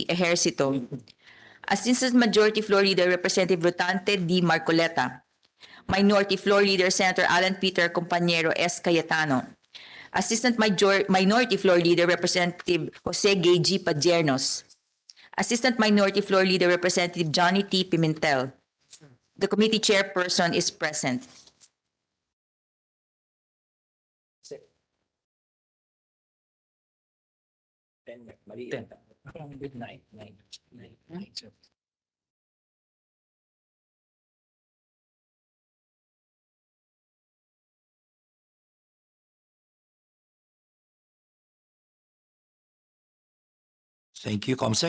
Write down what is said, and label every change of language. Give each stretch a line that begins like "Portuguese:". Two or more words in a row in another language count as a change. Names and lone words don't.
English: Ejercito, Assistant Majority Floor Leader Representative Rotante D. Marcoleta, Minority Floor Leader Senator Alan Peter Compañero S. Cayetano, Assistant Minority Floor Leader Representative Jose Gay G. Padiernos, Assistant Minority Floor Leader Representative Johnny T. Pimentel. The committee chairperson is present. Good night. Thank you, Comsec.